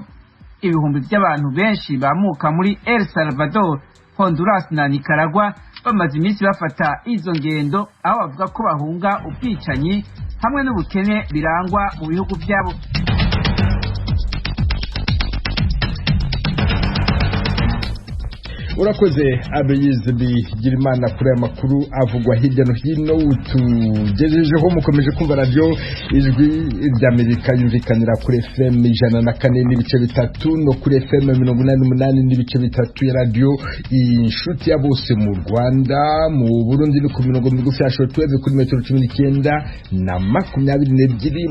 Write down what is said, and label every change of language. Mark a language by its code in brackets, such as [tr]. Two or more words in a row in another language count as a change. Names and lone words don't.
[rn] Ibihumbi by'abantu benshi bamuka muri El Salvador, Honduras na Nicaragua bamaze iminsi bafata izo ngendo, aho bavuga ko bahunga ubwicanyi hamwe n'ubukene birangwa mu bihugu byabo. Urakoze Aloyize Bigirimana kuri aya makuru avugwa hirya no hino. Tugejejeho mukomeje kumva radio ijwi ry'Amerika yumvikanira kuri FM 104.3 no kuri FM 88.3 ya radio Inshuti ya Bose mu Rwanda. Mu Burundi ni ku mirongo migufi ya shortwave kuri metero 19 na 22.